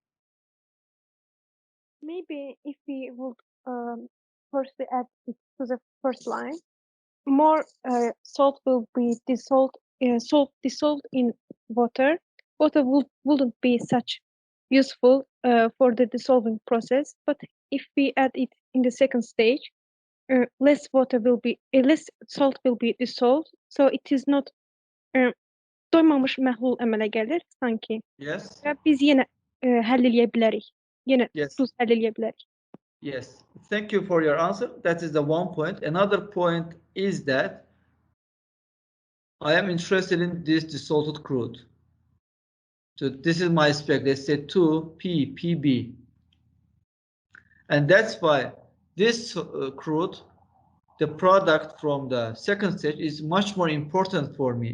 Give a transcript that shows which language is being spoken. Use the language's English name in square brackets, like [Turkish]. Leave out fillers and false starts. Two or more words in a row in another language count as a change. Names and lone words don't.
[English] Maybe if we would first add it to the first line, more salt will be dissolved. Salt dissolved in water. Water wouldn't be such useful for the dissolving process. But if we add it in the second stage, less salt will be dissolved. So it is not [Azerbaijani] doymamış məhlul əmələ gəlir sanki. [English] Yes. [Azerbaijani] Və biz yenə həll eləyə bilərik. Yenə [English] Yes. [Azerbaijani] duz həll eləyə bilərik. [English] Yes. Thank you for your answer. That is the one point. Another point is that I am interested in this desalted crude. So this is my spec. Let's say 2 ppb. And that's why this crude, the product from the second stage, is much more important for me.